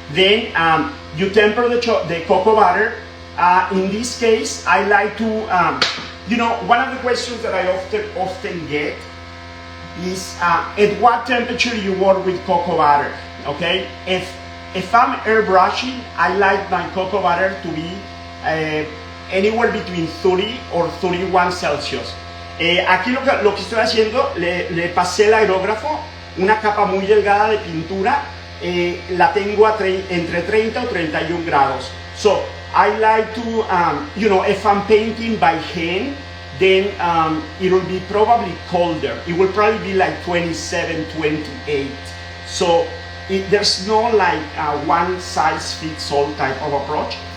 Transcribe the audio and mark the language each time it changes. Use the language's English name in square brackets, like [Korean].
[English] Then you temper the cocoa butter. In this case, I like to, you know, one of the questions that I often get is at what temperature you work with cocoa butter, okay? If I'm airbrushing, I like my cocoa butter to be anywhere between 30 or 31 Celsius. [Spanish] Aquí lo que estoy haciendo, le pasé el aerógrafo, una capa muy delgada de pintura, la tengo entre 30 o 31 grados. [English] So I like to, you know, if I'm painting by hand, then it will be probably colder. It will probably be like 27, 28. So there's no like one size fits all type of approach.